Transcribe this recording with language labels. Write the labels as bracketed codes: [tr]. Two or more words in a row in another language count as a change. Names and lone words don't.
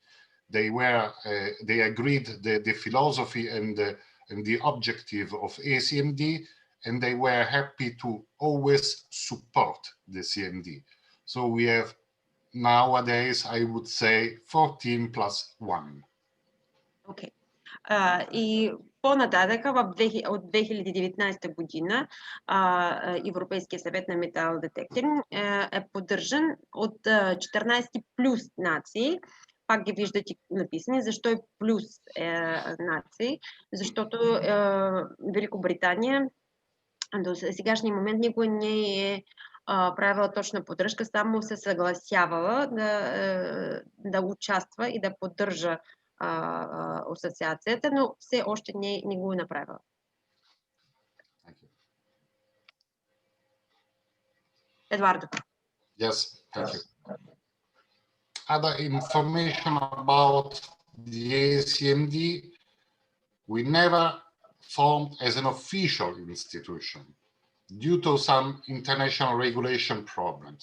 [en] They agreed the philosophy and the objective of ACMD, and they were happy to always support the CMD. So we have nowadays, I would say, 14 plus 1. Okay. [bg] И по-нататък от 2019 година Европейския съвет на металдетектинг е поддържан от 14 плюс нации. Пак ги виждате написани. Защо е плюс нации? Защото Великобритания до сегашния момент никой не е правила точна поддръжка, само се съгласявала да участва и да поддържа асоциацията, но все още не го е направила. Едуардо. [en] Yes, thank you. Other information about the ACMD, we never formed as an official institution due to some international regulation problems.